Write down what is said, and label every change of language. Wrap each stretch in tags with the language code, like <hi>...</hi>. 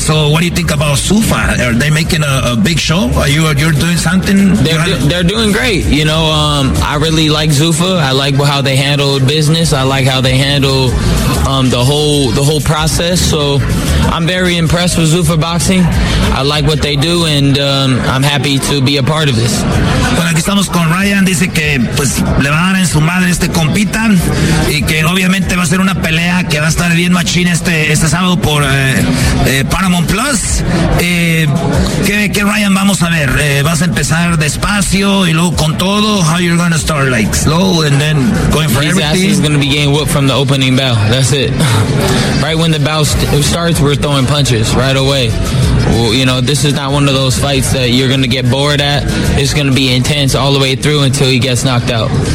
<en>So what do you think about Sufa? Are they making a big show? Are you doing something? They're doing great. You know, I really like Sufa. I like how they handle business. I like how they handle the whole process. So I'm very impressed with Sufa Boxing. I like what they do, and I'm happy to be a part of this.</en> <es>Bueno, aquí estamos con Ryan. Dice que pues le van a dar en su madre este compita, y que obviamente va a ser una pelea que va a estar bien machín este sábado por Paramount Plus. ¿Qué Ryan vamos a ver? ¿Vas a empezar despacio y luego con todo?</es> <en>How you're gonna start like slow and then going for everything? He's gonna be getting whooped from the opening bell. That's it. Right when the bell starts, we're throwing punches right away. Well, you know, this is not one of those fights that you're going to get bored at. It's going to be intense all the way through until he gets knocked out.</en>